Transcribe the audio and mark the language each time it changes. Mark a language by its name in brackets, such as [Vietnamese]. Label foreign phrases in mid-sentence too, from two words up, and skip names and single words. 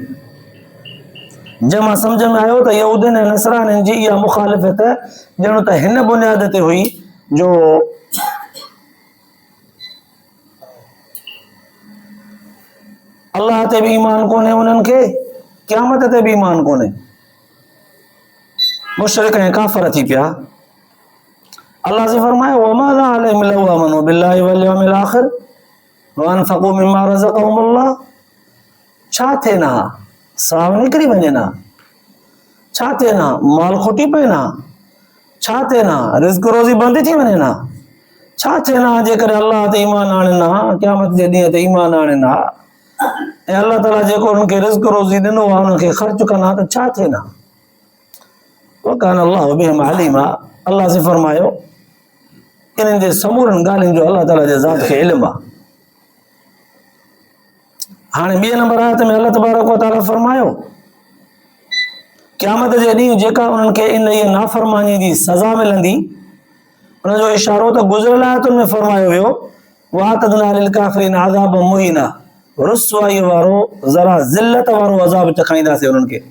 [Sindhi] जंहिं मां सम्झ में आयो त यहूदियुनि ऐं नसरानियुनि जी इहा मुखालिफ़त ॼणो त हिन बुनियाद ते हुई जो अल्लाह ते बि ईमान कोन्हे उन्हनि खे, क़यामत ते बि ईमान कोन्हे। मुशरिक ऐं काफ़िर थी पिया। अल्लाह से फरमायो [Arabic] وماذا عليهم لو آمنوا بالله واليوم الآخر وأنفقوا مما رزقهم الله. [Sindhi] छा थिए न, साव निकिरी वञे न, छा थिए न, माल खुटी पए न, छा थिए न, रिज़्क़ रोज़ी बंदि थी वञे न, छा थिए न जेकॾहिं अल्लाह ते ईमान आणनि न, क़यामत जे ॾींहं ते ईमान आणनि न ऐं अल्लाह ताला जेको उन्हनि खे रिज़्क़ रोज़ी ॾिनो आहे उनखे ख़र्च कंदा त छा थिए न। [Arabic] وكان الله بهم عليما. [Sindhi] अल्लाह से फरमायो इन्हनि जे समूरनि ॻाल्हियुनि जो अल्लाह ताला जे ज़ात खे इल्मु आहे। हाणे ॿिए नंबर आयत में अल्लाह तबारक व तआला फरमायो क़यामत जे ॾींहुं जेका उन्हनि खे इन इहे नाफ़रमानी जी सज़ा मिलंदी उनजो इशारो त गुज़िरियल आयतुनि में फरमायो वियो [Arabic] وأعتدنا للكافرين عذابا مهينا. [Sindhi] रुसवाई वारो ज़रा ज़िल्लत वारो अज़ाब चखाईंदासीं उन्हनि खे।